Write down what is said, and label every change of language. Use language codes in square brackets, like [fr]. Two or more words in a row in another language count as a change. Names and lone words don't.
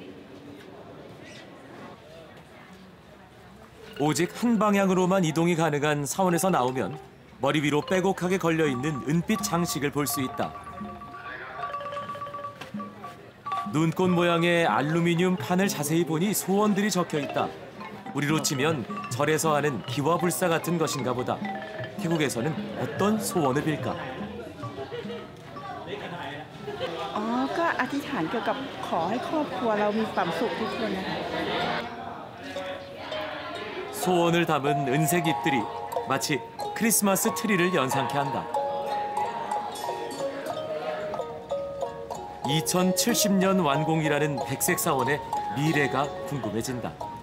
[ko] 오직 한 방향으로만 이동이 가능한 사원에서 나오면 머리 위로 빼곡하게 걸려있는 은빛 장식을 볼 수 있다. 눈꽃 모양의 알루미늄 판을 자세히 보니 소원들이 적혀있다. 우리로 치면 절에서 하는 기와불사 같은 것인가 보다. 태국에서는 어떤 소원을 빌까? [th] ก็อธิษฐานเกี่ยวกับขอให้ครอบครัวเรามีความสุขทุกคนนะคะ [ko] 소원을 담은 은색 잎들이 마치 크리스마스 트리를 연상케 한다. 2070년 완공이라는 백색 사원의 미래가 궁금해진다.